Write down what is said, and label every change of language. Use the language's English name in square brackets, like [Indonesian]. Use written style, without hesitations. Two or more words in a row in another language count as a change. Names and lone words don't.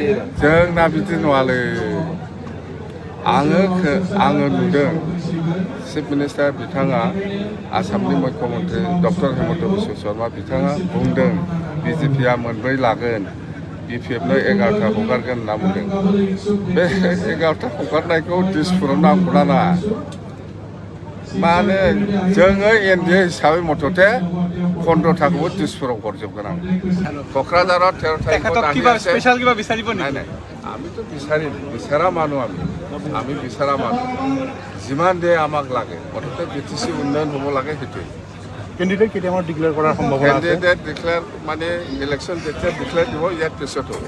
[Bodo] जोंना बिदि नङालै आङो नुदों चिफ मिनिस्टार बिथाङा आसामनि मुख्यमन्त्रि डक्टर हेमन्त बिश्व शर्मा बिथाङा बुंदों बिजेपिआ मोनब्रै लागोन बिपिएफनो 11टा हगारगोन होनना बुंदों बे 11टा हगारनायखौ दिसपुराव नांगौना नाङा मानो जोङो एनडिए हिसाबै मथथे 15टाखौबो दिसपुराव हरजोबगोन आं क'क्राझाराव 13টা [Assamese] আমি তো বিচারা মানুহ আমি বিচারা মানুহ যিমান দিয়ে আমাক লাগে মুঠতে বিটিসি উন্নয়ন হ'ব লাগে সেইটোৱে কেণ্ডিডেট কেতিয়াবা ডিক্লেয়াৰ কৰাৰ সম্ভাৱনা আছে কেণ্ডিডেট ডিক্লেয়াৰ মানে ইলেকশ্যন যেতিয়া ডিক্লেয়াৰ দিব ইয়াৰ পিছত হ'ব